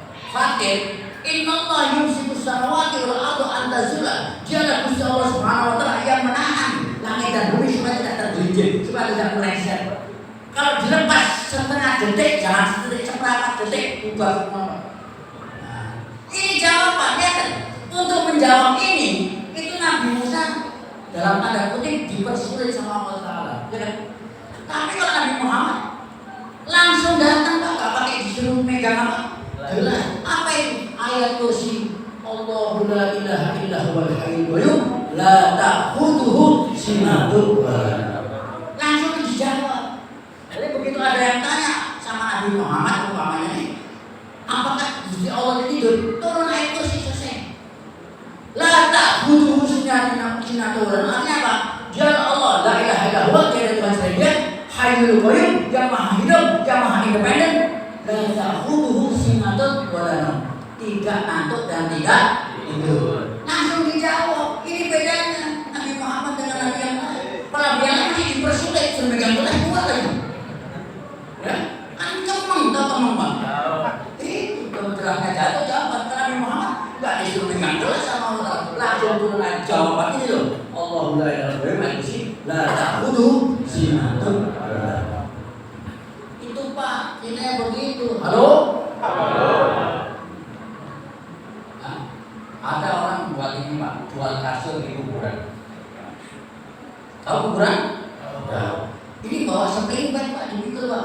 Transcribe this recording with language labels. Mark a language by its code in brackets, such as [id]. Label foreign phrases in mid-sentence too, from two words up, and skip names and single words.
[id] fakir. [ar] إن الله يمسك السماوات والأرض أن تزولا. [id] Dialah Gusti Allah [ar] سبحانه وتعالى [id] yang menahan langit dan bumi supaya tidak tergelincir, supaya tidak meleset. Kalau dilepas setengah detik, jangan sedetik, seperempat detik, bubar semua. Nah, ini jawabannya kan. Untuk menjawab ini, itu Nabi Musa dalam tanda kutip dipersulit sama Allah Taala. Ya kan? Tapi kalau Nabi Muhammad langsung datang, Pak, nggak pakai disuruh megang apa? Jelas. Apa itu? Ayat kursi. [ar] الله لا إله إلا هو الحي القيوم لا تأخذه سنة ولا نوم. [id] Langsung dijawab. Jadi begitu ada yang tanya sama Nabi Muhammad umpamanya nih, apakah Gusti Allah tidur? Turun ayat kursi selesai. [ar] لا تأخذه سنة ولا نوم. [id] Artinya apa? Dia Allah [ar] لا إله إلا هو, [id] tiada Tuhan selain Dia, [ar] الحي القيوم, [id] yang maha hidup, yang maha independen. [ar] لا تأخذه سنة ولا نوم. [id] Tidak ngantuk dan tidak tidur. Langsung dijawab. Ini bedanya Nabi Muhammad dengan Nabi yang lain. Para yang lain masih dipersulit, suruh megang gelas kuat lagi. Ya, kan kemeng tau kemeng Pak. Itu kebetulannya jatuh jawaban. Karena Nabi Muhammad nggak disuruh megang gelas sama Allah. Langsung turun lagi jawaban ini loh. [ar] الله لا إله إلا هو لا تأخذه سنة ولا نوم. [id] Itu Pak, ini begitu. Halo? Ada orang buat ini Pak, jual kasur di kuburan. Tahu kuburan? Tahu. Ini bawa [en] spring bed [id] Pak, dipikul Pak.